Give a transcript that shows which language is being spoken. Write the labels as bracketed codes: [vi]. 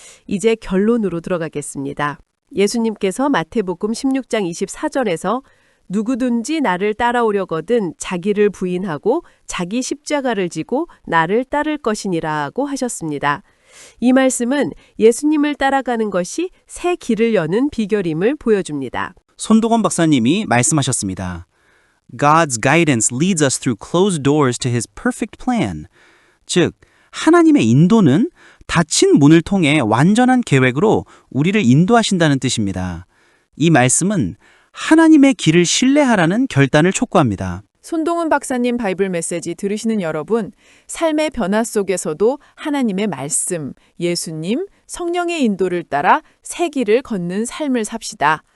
[ko] 이제 결론으로 들어가겠습니다. 예수님께서 마태복음 16장 24절에서 누구든지 나를 따라오려거든 자기를 부인하고 자기 십자가를 지고 나를 따를 것이니라고 하셨습니다. 이 말씀은 예수님을 따라가는 것이 새 길을 여는 비결임을 보여줍니다. 손동원 박사님이 말씀하셨습니다. [en] God's guidance leads us through closed doors to his perfect plan. [ko] 즉, 하나님의 인도는 닫힌 문을 통해 완전한 계획으로 우리를 인도하신다는 뜻입니다. 이 말씀은 하나님의 길을 신뢰하라는 결단을 촉구합니다. 손동은 박사님 바이블 메시지 들으시는 여러분, 삶의 변화 속에서도 하나님의 말씀, 예수님, 성령의 인도를 따라 새 길을 걷는 삶을 삽시다.